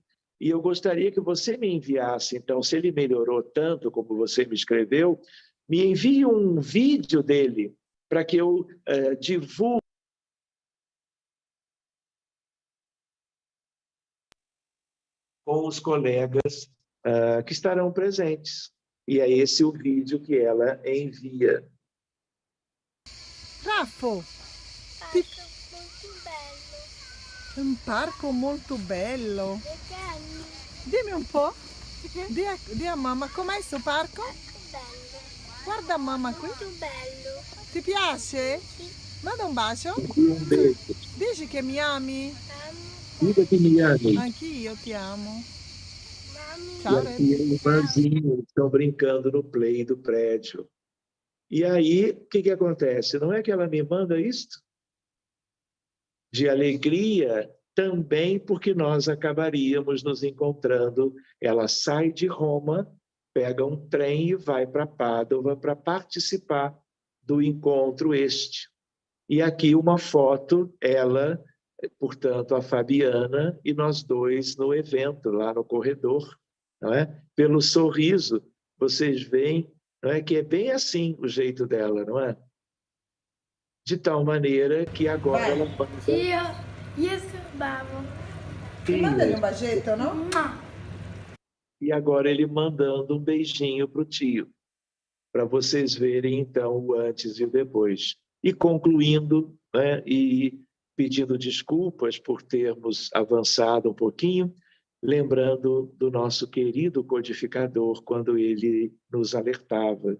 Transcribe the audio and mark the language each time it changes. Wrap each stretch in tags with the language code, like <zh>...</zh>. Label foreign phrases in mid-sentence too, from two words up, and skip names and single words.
<pt>E eu gostaria que você me enviasse, então, se ele melhorou tanto como você me escreveu, me envie um vídeo dele para que eu divulgue com os colegas que estarão presentes. E é esse o vídeo que ela envia.</pt> <it>Raffo, un parco molto bello. Dimmi un po', di a mamma, com'è questo parco? Bello, Guarda mamma qui. molto bello. Ti piace? Manda un bacio.</it> <pt>Um beijo.</pt> <it>Dici che mi ami? Amo,</it> <pt>Diga que me ame.</pt> <it>Anch'io ti amo. mami, E Ciao,</it> <pt>aqui a irmãzinha estão brincando no play do prédio. E aí, o que acontece? Não é que ela me manda isto? De alegria também porque nós acabaríamos nos encontrando. Ela sai de Roma, pega um trem e vai para Pádua para participar do encontro este. E aqui uma foto, ela, portanto, a Fabiana e nós dois no evento, lá no corredor. Não é? Pelo sorriso, vocês veem, não é, que é bem assim o jeito dela, não é? De tal maneira que agora ela manda...</pt> <it>io scorbavo. Mandagli un bacetto, no?</it> <pt>E agora ele mandando um beijinho para o tio, para vocês verem, então, o antes e o depois. E concluindo, né, e pedindo desculpas por termos avançado um pouquinho, lembrando do nosso querido codificador, quando ele nos alertava.</pt>